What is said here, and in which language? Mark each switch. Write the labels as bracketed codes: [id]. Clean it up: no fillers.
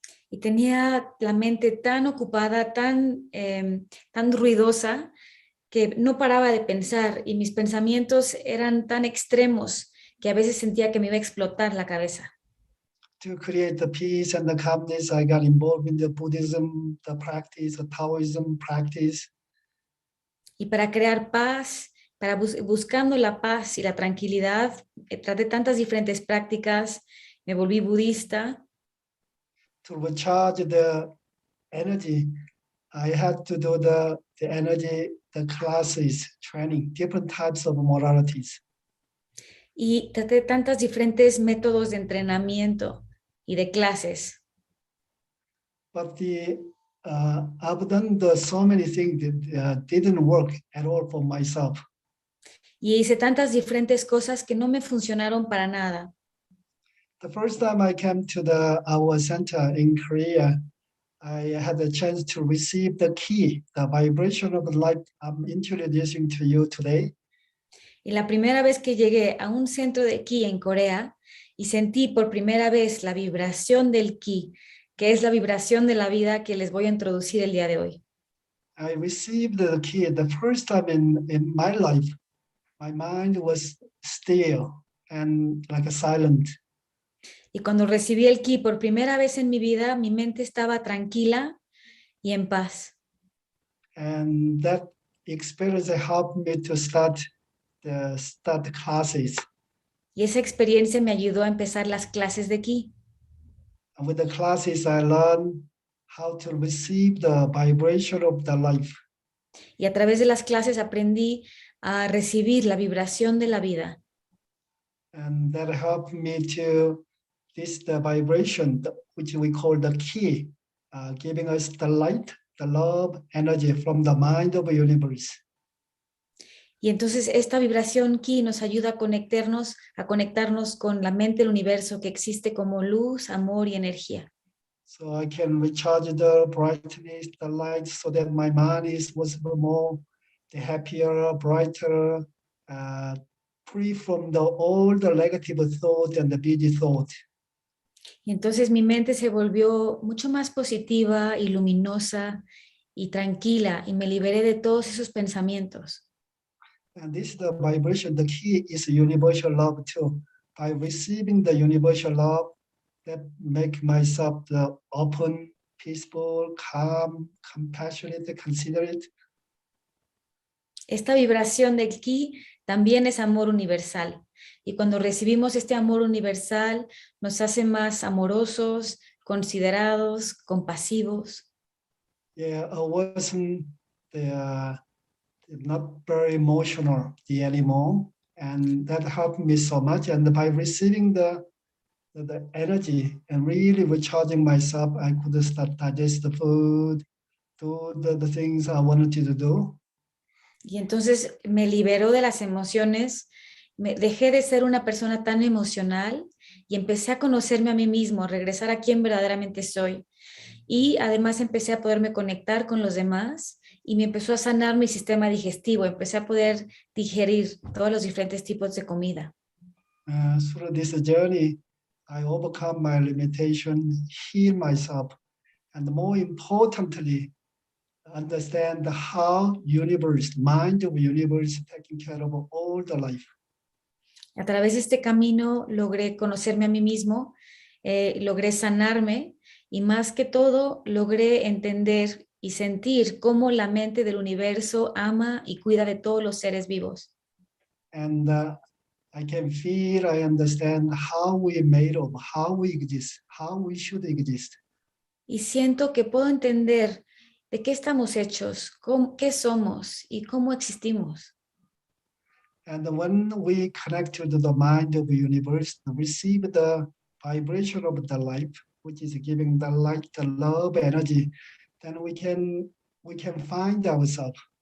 [es] Y tenía la mente tan ocupada, tan ruidosa, que no paraba de pensar y mis pensamientos eran tan extremos que a veces sentía que me iba a explotar la cabeza. [en] To create the peace and the calmness, I got involved in the Buddhism, the practice, the Taoism practice. [es] Y para crear paz, buscando la paz y la tranquilidad, traté tantas diferentes prácticas, me volví budista. [en] To recharge the energy, I had to do the energy, the classes, training, different types of modalities. [es] Y traté tantos diferentes métodos de entrenamiento y de clases. [en] But I've done so many things that didn't work at all for myself. [es] Y hice tantas diferentes cosas que no me funcionaron para nada. [en] The first time I came to our center in Korea, I had a chance to receive the key, the vibration of the light I'm introducing to you today. [es] Y la primera vez que llegué a un centro de ki en Corea y sentí por primera vez la vibración del ki, que es la vibración de la vida que les voy a introducir el día de hoy. [en] I received the key the first time in my life. My mind was still and like a silent. [es] Y cuando recibí el ki por primera vez en mi vida, mi mente estaba tranquila y en paz. [en] And that experience helped me to start the classes. [es] Y esa experiencia me ayudó a empezar las clases de ki. [en] And with the classes, I learned how to receive the vibration of the life. [es] Y a través de las clases aprendí a recibir la vibración de la vida. [en] And that helped me to the vibration, which we call the key, giving us the light, the love, energy from the mind of the universe. [es] Y entonces esta vibración ki nos ayuda a conectarnos con la mente del universo que existe como luz, amor y energía. [en] So I can recharge the brightness, the light, so that my mind was more the happier, brighter, free from all the negative thought and the busy thought. [es] Y entonces mi mente se volvió mucho más positiva y luminosa y tranquila y me liberé de todos esos pensamientos. [en] And this is the vibration. The key is universal love too. By receiving the universal love, that make myself the open, peaceful, calm, compassionate, considerate. [es] Esta vibración del ki también es amor universal. Y cuando recibimos este amor universal, nos hace más amorosos, considerados, compasivos. [en] Yeah, I wasn't not very emotional anymore, and that helped me so much. And by receiving the energy and really recharging myself, I could start digest the food, do the things I wanted to do. [es] Y entonces me liberó de las emociones, dejé de ser una persona tan emocional y empecé a conocerme a mí mismo, a regresar a quien verdaderamente soy. Y además empecé a poderme conectar con los demás y me empezó a sanar mi sistema digestivo, empecé a poder digerir todos los diferentes tipos de comida. [en] Through this journey, I overcome my limitations, heal myself, and more importantly, understand how universe, mind of universe, taking care of all the life. [es] A través de este camino logré conocerme a mí mismo, logré sanarme y más que todo logré entender y sentir cómo la mente del universo ama y cuida de todos los seres vivos. [en] And I can feel, I understand how we made of, how we exist, how we should exist. [es] Y siento que puedo entender de qué estamos hechos, qué somos y cómo existimos. [en] And when we connect to the mind of the universe, receive the vibration of the life, which is giving the light, the love, energy, then we can find ourselves.